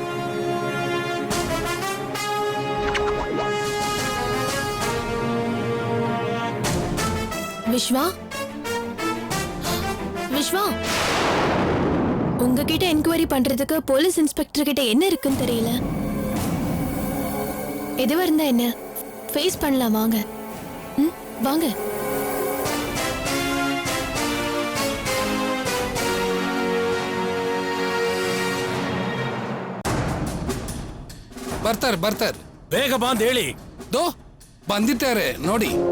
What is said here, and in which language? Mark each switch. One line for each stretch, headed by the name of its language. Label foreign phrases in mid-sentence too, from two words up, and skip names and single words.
Tamil: விஸ்வா, விஸ்வா, உங்ககிட்ட என்கொயரி பண்றதுக்கு போலீஸ் இன்ஸ்பெக்டர் கிட்ட என்ன இருக்குன்னு தெரியல. எதுவா இருந்தா என்ன, ஃபேஸ் பண்ணலாம். வாங்க. வாங்க.
Kannada: ಬರ್ತಾರೆ ಬೇಗ ಬಾ ಅಂತ ಹೇಳಿ. ದೋ ಬಂದಿದ್ದಾರೆ ನೋಡಿ.